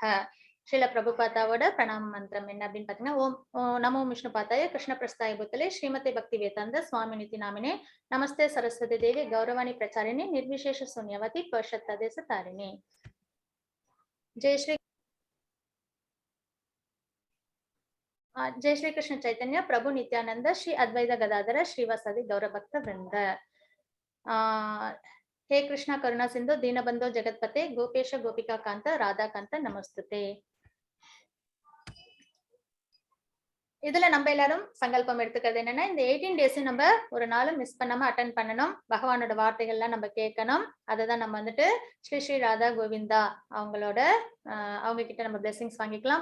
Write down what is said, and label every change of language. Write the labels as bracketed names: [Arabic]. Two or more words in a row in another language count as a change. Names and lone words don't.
[Tamil] ஸ்ரீல பிரபுபாதாவோட பிரணாம மந்திரம் என்ன அப்படின்னு பாத்தீங்கன்னா, [Sanskrit] ओम् नमो विष्णु पादाय कृष्ण प्रेष्ठाय भूतले श्रीमते भक्ति वेदान्त स्वामिन् इति नामिने नमस्ते सारस्वते देवे गौरवाणी प्रचारिणे निर्विशेष शून्यवादि पाश्चात्यदेश तारिणे. जय श्री कृष्ण चैतन्य प्रभु नित्यानन्द श्री अद्वैत गदाधर श्रीवासादि गौरभक्त वृन्द. हे कृष्णा करुणा सिंधु दीनबंधो जगतपते गोपेश गोपिका कांत राधा कांत नमस्ते. [Tamil] இதுல நம்ம எல்லாரும் சங்கல்பம் எடுத்துக்கிறது என்னன்னா, இந்த 18 days நம்ம ஒரு நாளும் மிஸ் பண்ணாம அட்டென்ட் பண்ணணும். பகவானோட வார்த்தைகள்லாம் நம்ம கேட்கணும். அததான் நம்ம வந்துட்டு ஸ்ரீ ஸ்ரீ ராதா கோவிந்தா அவங்களோட அவங்க கிட்ட நம்ம பிளெஸிங்ஸ் வாங்கிக்கலாம்.